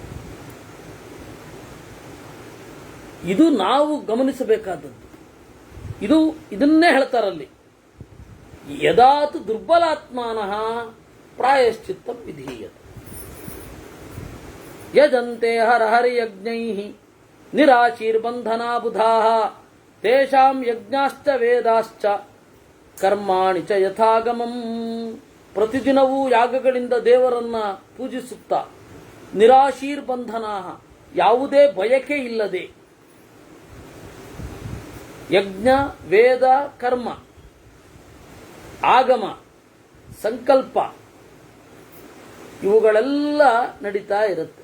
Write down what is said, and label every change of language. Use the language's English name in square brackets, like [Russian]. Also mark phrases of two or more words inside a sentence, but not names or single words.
[Kannada] ಇದು ನಾವು ಗಮನಿಸಬೇಕಾದದ್ದು. ಇದನ್ನೇ ಹೇಳ್ತಾರಲ್ಲಿ. [Sanskrit] ಯದಾತು ದುರ್ಬಲಾತ್ಮಾನಃ ಪ್ರಾಯಶ್ಚಿತ್ತಂ ವಿಧೀಯತೆ ಯಜಂತೆ ಹರಹರಿಯಜ್ಞೈಃ ನಿರಾಶೀರ್ಬಂಧನಾ ಬುಧಾಃ ತೇಷಾಂ ಯಜ್ಞಾಶ್ಚ ವೇದಾಶ್ಚ ಕರ್ಮಾಣಿ ಚ ಯಥಾಗಮಂ. [Kannada] ಪ್ರತಿದಿನವೂ ಯಾಗಗಳಿಂದ ದೇವರನ್ನ ಪೂಜಿಸುತ್ತಾ ನಿರಾಶೀರ್ಬಂಧನಾಃ ಯಾವುದೇ ಬಯಕೆ ಇಲ್ಲದೆ ಯಜ್ಞ ವೇದ ಕರ್ಮ ಆಗಮ ಸಂಕಲ್ಪ ಇವುಗಳೆಲ್ಲ ನಡೀತಾ ಇರುತ್ತೆ.